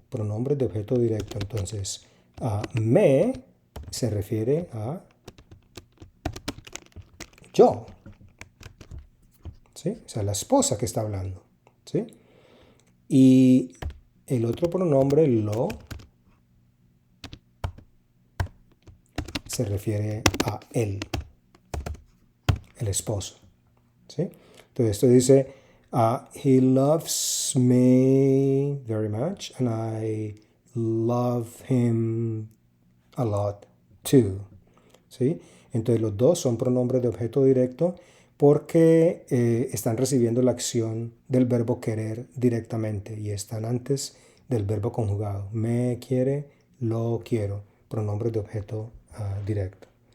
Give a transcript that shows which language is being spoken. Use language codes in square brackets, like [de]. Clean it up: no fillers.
[es] Pronombres de objeto directo. Entonces, me se refiere a yo. ¿Sí? O sea, la esposa que está hablando. ¿Sí? Y el otro pronombre, lo, se refiere a él, el esposo. ¿Sí? Entonces esto dice, [en] he loves me very much and I love him a lot too. [es] ¿Sí? Entonces los dos son pronombres de objeto directo porque están recibiendo la acción del verbo querer directamente y están antes del verbo conjugado. Me quiere, lo quiero. Pronombres de objeto directo.